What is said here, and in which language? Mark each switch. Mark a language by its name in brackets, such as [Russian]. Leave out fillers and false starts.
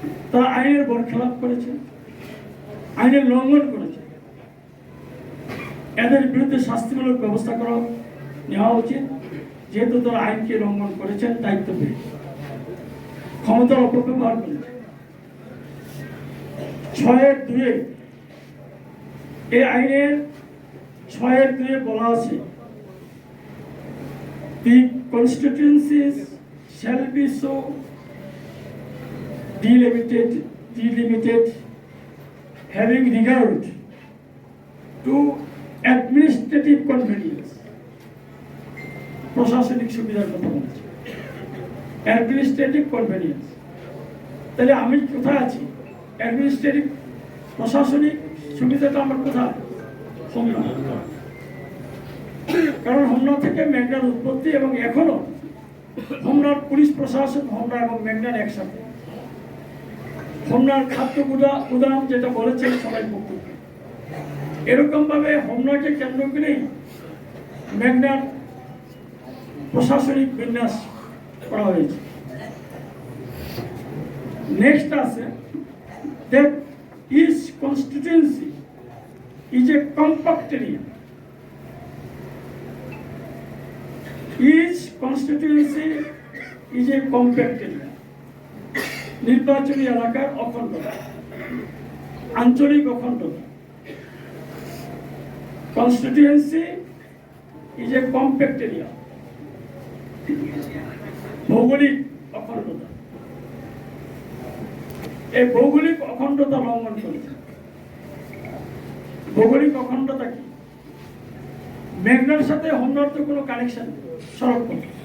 [Bangla] তারা আইনের বরখেলাপ করেছে, আইনের লঙ্ঘন করেছে। এদের বিরুদ্ধে শাস্তিমূলক ব্যবস্থা করা নেওয়া উচিত, যেহেতু তারা আইনকে লঙ্ঘন করেছেন, দায়িত্ব পেয়ে ক্ষমতার অপব্যবহার করেছে। 6-2 এই আইনের 6-2 বলা আছে, [English] the constituencies shall be so delimited having regard to administrative convenience, [Bangla] প্রশাসনিক সুবিধার কথা বলছি, [English] Administrative convenience. [Bangla] তাহলে আমি কোথায় আছি? অ্যাডমিনিস্ট্রেটিভ প্রশাসনিক সুবিধাটা আমার কোথায়? হোমনা। কারণ হোমনা থেকে মেঘনার উৎপত্তি এবং এখনো হোমনার পুলিশ প্রশাসন হোমনা এবং মেঘনার একসাথে। হোমনার খাদ্য গুদাম যেটা বলেছেন সবাই বক্তব্য, এরকম ভাবে হোমনাকে কেন্দ্র করেই মেঘনার প্রশাসনিক বিন্যাস করা হয়েছে। [English] Next আছে that each constituency is a compact area. Each constituency is a compact area. [Bangla] নির্বাচনী এলাকার অখণ্ডতা, আঞ্চলিক অখণ্ডতা। [English] Constituency is a compact area. [Bangla] ভৌগোলিক অখণ্ডতা, এই ভৌগোলিক অখণ্ডতা লঙ্ঘন করেছে। ভৌগোলিক অখণ্ডতা কি? মেঘনার সাথে হোমনার তো কোনো কানেকশন সড়ক পথ।